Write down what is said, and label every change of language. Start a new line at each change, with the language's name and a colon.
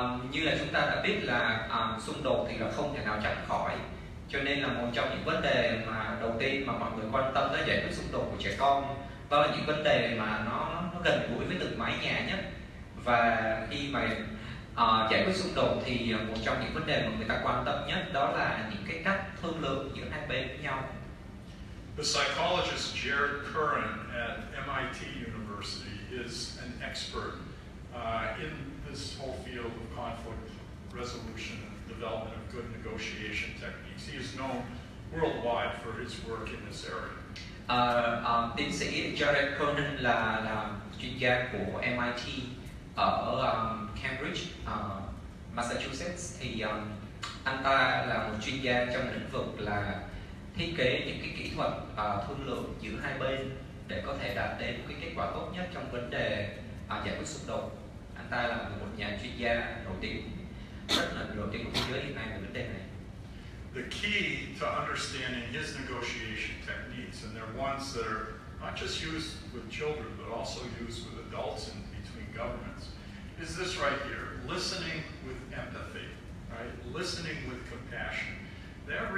Vietnamese: Như là chúng ta đã biết là xung đột thì là không thể nào tránh khỏi, cho nên là một trong những vấn đề mà đầu tiên mà mọi người quan tâm tới giải quyết xung đột của trẻ con, đó là những vấn đề mà nó gần gũi với từng mái nhà nhất. Và khi mà giải quyết xung đột thì một trong những vấn đề mà người ta quan tâm nhất đó là những cái cách thương lượng giữa hai bên với nhau.
English: The psychologist Jared Curran at MIT University is an expert in this whole field of conflict resolution and development of good negotiation techniques. He is known worldwide for his work in this area.
Vietnamese: Tiến sĩ Jared Curran là chuyên gia của MIT ở Cambridge, Massachusetts. Thì anh ta là một chuyên gia trong lĩnh vực là thiết kế những cái kỹ thuật thương lượng giữa hai bên để có thể đạt đến một cái kết quả tốt nhất trong vấn đề giải quyết xung đột. Anh ta là một nhà chuyên gia nổi tiếng, rất là nổi tiếng của thế giới hiện nay về vấn đề này.
English: The key to understanding his negotiation techniques, and they're ones that are not just used with children, but also used with adults and between governments, is this right here: listening with empathy, right? Listening with compassion. That